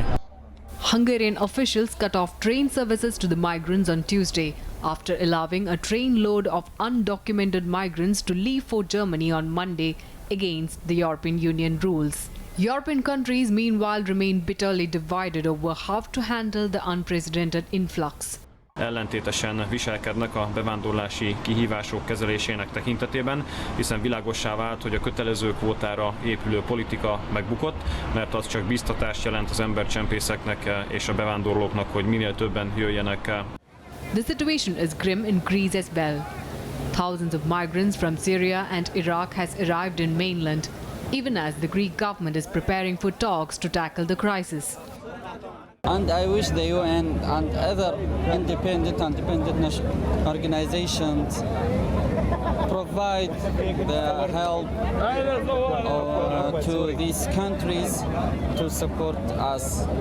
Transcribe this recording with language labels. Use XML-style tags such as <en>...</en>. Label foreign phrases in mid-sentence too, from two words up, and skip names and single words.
<en>Hungarian officials cut off train services to the migrants on Tuesday after allowing a train load of undocumented migrants to leave for Germany on Monday against the European Union rules. European countries meanwhile remain bitterly divided over how to handle the unprecedented influx.</en> <hu>Ellentétesen viselkednek a bevándorlási kihívások kezelésének tekintetében, hiszen világossá vált, hogy a kötelező kvótára épülő politika megbukott, mert az csak biztatást jelent az embercsempészeknek és a bevándorlóknak, hogy minél többen jöjjenek el.</hu> <en>The situation is grim in Greece as well. Thousands of migrants from Syria and Iraq has arrived in mainland, even as the Greek government is preparing for talks to tackle the crisis. And I wish the UN and other independent organizations provide the help to these countries to support us.</en>